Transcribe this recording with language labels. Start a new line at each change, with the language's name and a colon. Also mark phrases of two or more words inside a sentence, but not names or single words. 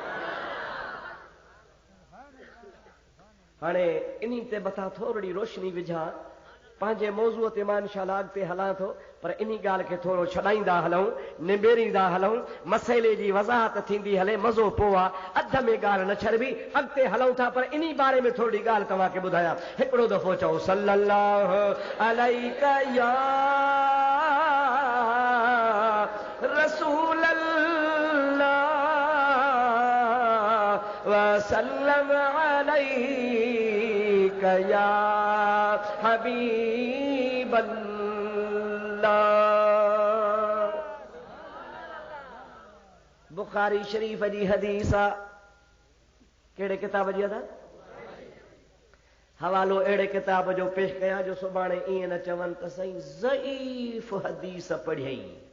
Sindhi: हाणे इन्ही ते मथां थोरी रोशनी विझां, पंहिंजे मौज़ूअ ते मां इंशाअल्लाह अॻिते हलां थो, पर इन ॻाल्हि खे थोरो छॾाईंदा हलूं, निबेरींदा हलूं, मसइले जी वज़ाहत थींदी हले, मज़ो पोइ आहे, अध में ॻाल्हि न छॾबी, अॻिते हलूं था। पर इन बारे में थोरी ॻाल्हि तव्हांखे ॿुधायां। हिकिड़ो दफ़ो चओ
Arabic: صلى الله عليك يا رسول الله وسلم عليك يا حبيب الله.
Sindhi: बुखारी शरीफ जी हदीस आहे। कहिड़े किताब जी अदा? हवालो अहिड़े किताब जो पेश कयां जो सुभाणे ईअं न चवनि त सही ज़ईफ़ हदीस पढ़ियई।